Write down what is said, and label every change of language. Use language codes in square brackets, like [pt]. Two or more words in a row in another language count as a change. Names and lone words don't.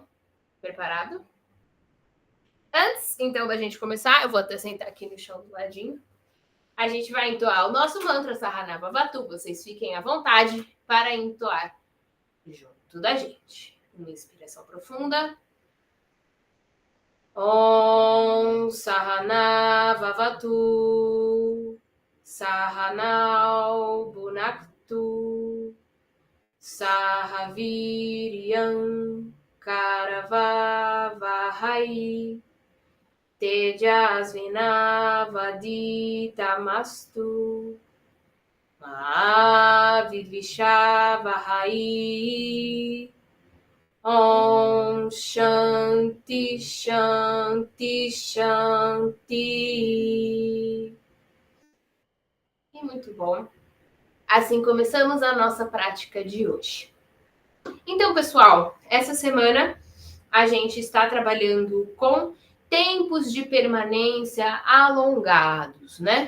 [pt] Preparado? Antes, então, da gente começar, eu vou até sentar aqui no chão do ladinho. A gente vai entoar o nosso mantra Sahana Bhavatu. Vocês fiquem à vontade para entoar junto da gente. Uma inspiração profunda. [sa] Om Sahana Vavatu Sahanau Bhunaktu Sahaviryam Karavavahai Tejasvinavaditamastu Mahavidvishavahai Om Shanti Shanti Shanti. [pt] E muito bom. Assim começamos a nossa prática de hoje. Então, pessoal, essa semana a gente está trabalhando com tempos de permanência alongados, né?